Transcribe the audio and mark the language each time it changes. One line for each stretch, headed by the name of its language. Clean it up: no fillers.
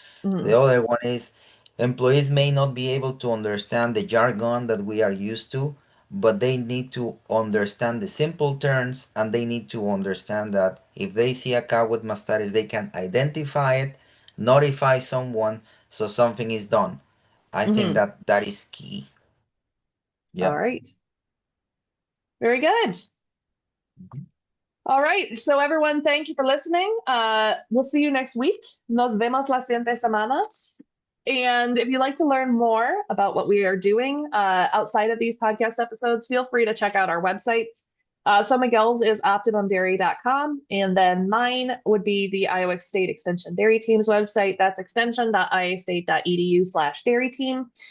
English: The other one is employees may not be able to understand the jargon that we are used to, but they need to understand the simple terms, and they need to understand that if they see a cow with mastitis, they can identify it, notify someone, so something is done. I think that is key. Yeah. All right. Very good. All right. So everyone, thank you for listening. We'll see you next week.
Spanish: Nos vemos las siguientes semanas.
English: And if you'd like to learn more about what we are doing outside of these podcast episodes, feel free to check out our websites. So Miguel's is optimumdairy.com, and then mine would be the Iowa State Extension Dairy Team's website. That's extension.iastate.edu/dairy team.